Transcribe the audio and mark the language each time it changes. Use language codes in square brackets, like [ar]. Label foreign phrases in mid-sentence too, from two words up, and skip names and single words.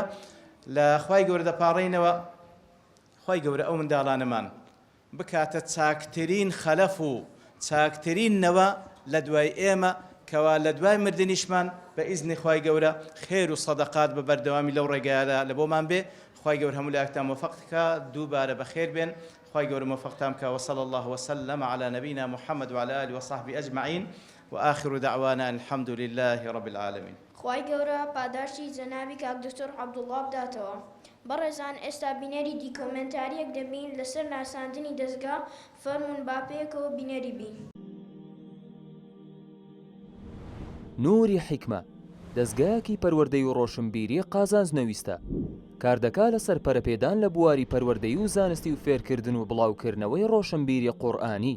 [ckb] لە خوای گەورە دەپاڕێینەوە خوای گەورە ئەو منداڵانەمان بکاتە چاکترین خەلەف و چاکترین نەوە لە دوای ئێمە کەوا لە دوای مردنیشمان بە ئیزنی خوای گەورە خێر و سەدەقات بە بەردەوامی لەو ڕێگایەدا لە بۆمان بێ خوای گەورە هەموو لایەکتان موفەق بکە دووبارە بەخێر بێن خوای گەورە موفەقتان بکە [ar] وصلى الله وسلم على نبينا محمد وعلى آله وصحبه أجمعين وآخر دعوانا الحمد لله رب العالمين [ckb] خوای گەورە پاداشتی جەنابی کاک دکتۆر عەبدوڵڵا بداتەوە بەڕێزان ئێستا بینەری دیکۆمنتاریەک دەبین لەسەر ناساندنی دەستگا فەرمون باپەیەکەوە بینەری بین نوری حکمە دەستگایەکی پەروەردەی و ڕۆشنبیری قازانجنەویستە کاردەکا لەسەر پەرەپێدان لە بواری پەروەردەیی و زانستی و فێرکردن و بڵاوکردنەوەی ڕۆشنبیری قورئانی.